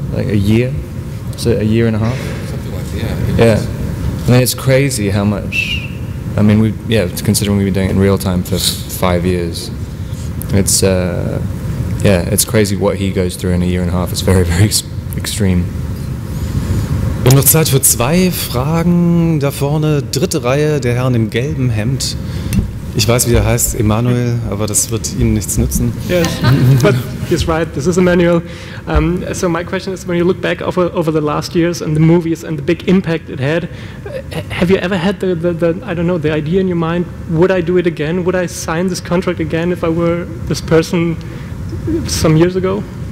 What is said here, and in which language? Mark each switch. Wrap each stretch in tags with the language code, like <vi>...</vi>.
<en>Like a year? So a year and a half? Something like that. Yeah. I mean, it's crazy how much. I mean, considering we've been doing it in real time for 5 years, it's it's crazy what he goes through in a year and a half. It's very, very extreme.</en> <de>Wir haben noch Zeit für 2 Fragen. Da vorne, dritte Reihe, der Herr im gelben Hemd. Ich weiß, wie er heißt, Emanuel, aber das wird Ihnen nichts nützen.</de> <en>Yes, but he's right. This is Emmanuel. So my question is, when you look back over the last years and the movies and the big impact it had, have you ever had the I don't know, the idea in your mind, would I do it again? Would I sign this contract again if I were this person some years ago?</en>